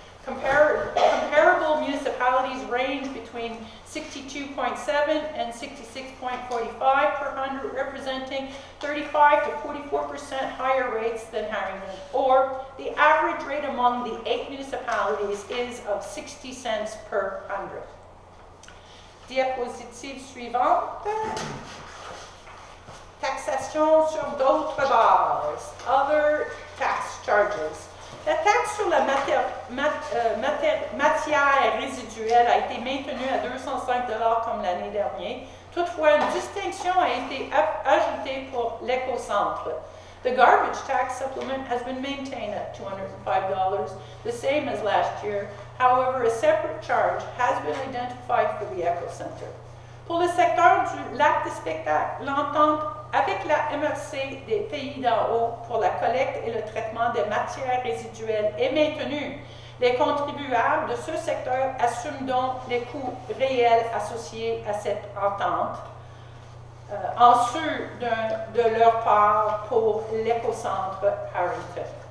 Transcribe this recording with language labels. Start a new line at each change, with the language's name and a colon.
English: Comparable municipalities range between 62.7 and 66.45 per hundred, representing 35 to 44% higher rates than Harrington, or the average rate among the 8 municipalities is of 60 cents per hundred.
French: Diapositive suivante. Taxation sur d'autres bases.
English: Other tax charges.
French: La taxe sur la matière résiduelle a été maintenue à 205 $ comme l'année dernière. Toutefois, une distinction a été ajoutée pour l'éco-centre.
English: The garbage tax supplement has been maintained at $205, the same as last year. However, a separate charge has been identified for the eco-center.
French: Pour le secteur du lac des spectacles, l'entente avec la MRC des Pays d'en haut pour la collecte et le traitement des matières résiduelles est maintenue. Les contribuables de ce secteur assument donc les coûts réels associés à cette entente, en su de leur part pour l'écocentre Harrington.